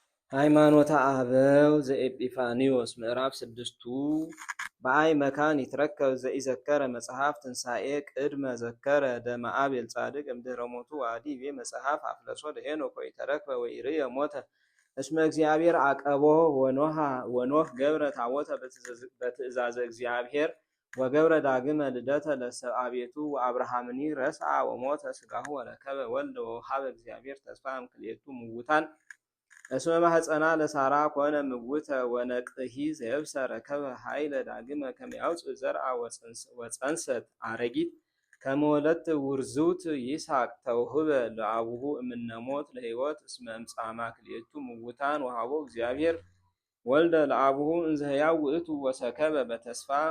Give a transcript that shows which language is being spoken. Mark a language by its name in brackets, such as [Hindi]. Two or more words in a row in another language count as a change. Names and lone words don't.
[Geez] ሃይማኖተ አበው ዘኤጲፋኒዎስ ምዕራፍ 6 በአይ መካን ይትረከብ ዘኢዘከረ መጽሐፍ ትንሣኤ ቅድመ ዘከረ ደመ አቤል ጻድቅ እምድኅረ ሞቱ ወአዲቤ መጽሐፍ አፍለሶ ለሄኖክ ወኢተረክበ ወኢርየ ሞተ እስመ እግዚአብሔር አቀቦ ወኖህ ገብረ ታቦተ በትእዛዘ እግዚአብሔር ወገብረ ዳግመ ልደተ ለሰብአቤቱ ወአብርሃምኒ ረስዓ ወሞተ ሥጋሁ ወረከበ ወልደ ወውሃበ እግዚአብሔር ተስፋ እምክልኤቱ ምውታን እስመ ማኅፀና ለሳራ ኮነ ምውተ ወነቅሂ ዘየብሰ ረከበ ኃይለ ዳግመ ከመ ያውፅእ ዘርአ ወፀንሰት አረጊት ከመ ወለተ ውርዙት ይስሐቅ ተውህበ ለአቡሁ እምነ ሞት ለሕይወት እስመ እምጻማ ክልኤቱ ምውታን ወሃቦ እግዚአብሔር ወልደ ለአቡሁ እንዘ ሕያው ውእቱ ወሰከበ በተስፋ